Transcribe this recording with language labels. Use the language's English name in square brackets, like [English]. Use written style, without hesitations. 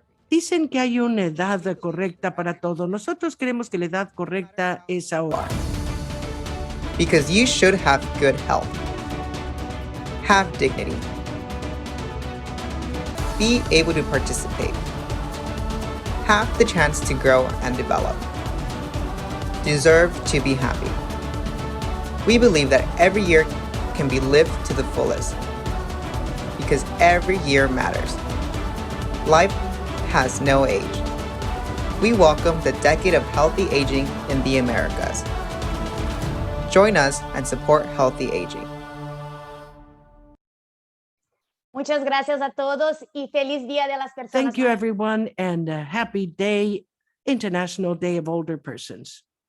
[Spanish] Dicen que hay una edad correcta para todo. Nosotros creemos que la edad correcta es ahora. [English] Because you should have good health. Have dignity. be able to participate, have the chance to grow and develop, deserve to be happy. We believe that every year can be lived to the fullest because every year matters. Life has no age. We welcome the decade of healthy aging in the Americas. Join us and support healthy aging. [Spanish] Muchas gracias a todos y feliz Día de las Personas [English] Thank you, [Spanish] Mayores. [English] everyone, and a happy day, International Day of Older Persons.